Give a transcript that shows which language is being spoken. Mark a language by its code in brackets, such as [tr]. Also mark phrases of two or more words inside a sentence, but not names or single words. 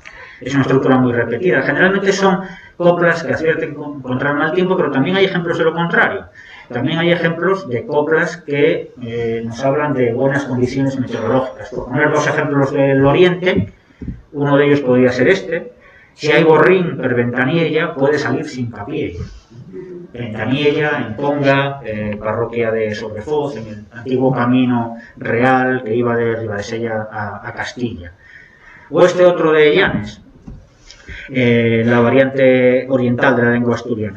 [es] Es una estructura muy repetida. Generalmente son coplas que advierten contra el mal tiempo, pero también hay ejemplos de lo contrario. también hay ejemplos de coplas que nos hablan de buenas condiciones meteorológicas. Por poner dos ejemplos del Oriente, uno de ellos podría ser este: [ast] si hay borrín per Ventaniella, puede salir sin capié. [es] Ventaniella, en Ponga, parroquia de Sobrefoz, en el antiguo camino real que iba de Ribadesella a Castilla. O este otro de Llanes, la variante oriental de la lengua asturiana.